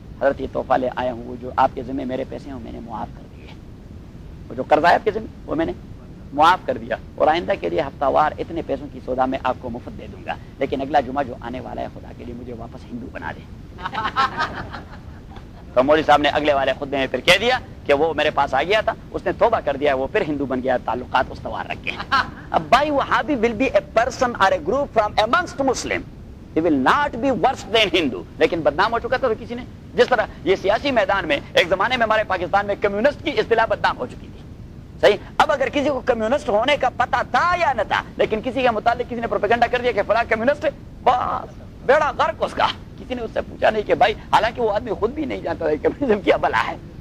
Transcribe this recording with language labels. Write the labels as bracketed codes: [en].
[ur] حضرت یہ تحفہ لے آیا ہوں، وہ جو آپ کے ذمہ میرے پیسے ہیں وہ میں نے معاف کر دیے، وہ جو قرض آیا آپ کے ذمہ وہ میں نے معاف کر دیا، اور آئندہ کے لیے ہفتہ وار اتنے پیسوں کی سودا میں آپ کو مفت دے دوں گا، لیکن اگلا جمعہ جو آنے والا ہے خدا کے لیے مجھے واپس ہندو بنا دے۔ تو مولوی صاحب نے اگلے والے خطبے میں پھر کہہ دیا کہ وہ میرے پاس آ گیا تھا، اس نے توبہ کر دیا، وہ پھر ہندو بن گیا، تعلقات استوار رکھے۔ اب بھائی وہابی [en] will be a person or a group from amongst Muslim. He will not be worse than Hindu. [ur] لیکن بدنام ہو چکا تھا تو کسی نے، جس طرح یہ سیاسی میدان میں ایک زمانے میں ہمارے پاکستان میں کمیونسٹ کی اصطلاح بدنام ہو چکی تھی، صحیح؟ اب اگر کسی کو کمیونسٹ ہونے کا پتا تھا یا نہ تھا، لیکن کسی کے متعلق کسی نے پروپیگنڈا کر دیا کہ فلاں کمیونسٹ، بس بیڑا غرق اس کا، کسی نے اس سے پوچھا نہیں کہ بھائی، حالانکہ وہ آدمی خود بھی نہیں جانتا تھا کہ کمیونزم کیا بلا ہے،